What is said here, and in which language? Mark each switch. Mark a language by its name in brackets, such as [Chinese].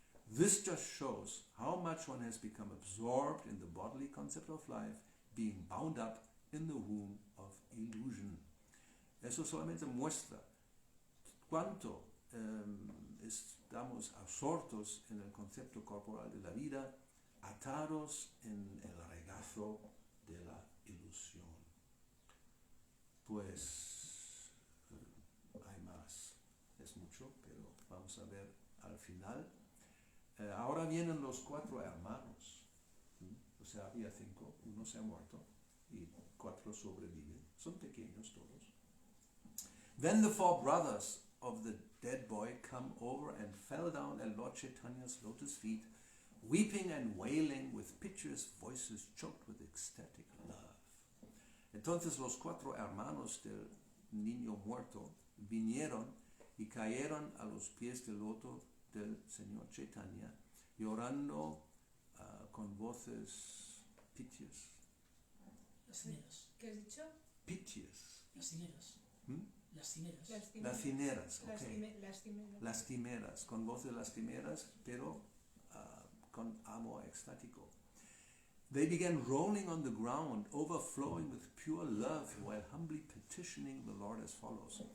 [English] This just shows how much one has become absorbed in the bodily concept of life, being bound up in the womb of illusion. [Spanish] Eso solamente muestra cuánto estamos absortos en el concepto corporal de la vida, atados en el regazo de la ilusión. Pues hay más, es mucho, pero vamos a ver al final. Ahora vienen los 4 hermanos, o sea, había 5, uno se ha muerto y 4 sobreviven, son pequeños todos. [English] Then the 4 brothers of the dead boy come over and fell down at Lord Chaitanya's lotus feet, weeping and wailing with piteous voices choked with ecstatic love. [Spanish] Entonces los 4 hermanos del niño muerto vinieron y cayeron a los pies del loto del Señor Chaitanya, llorando con voces piteous. Lastimeras. ¿Qué has dicho? [English] Piteous. [Spanish] Lastimeras. Lastimeras. Lastimeras, ok. Lastimeras. Lastimeras, con voces lastimeras, pero con amor extático. [English] They began rolling on the ground, overflowing with pure love, while humbly petitioning the Lord as follows.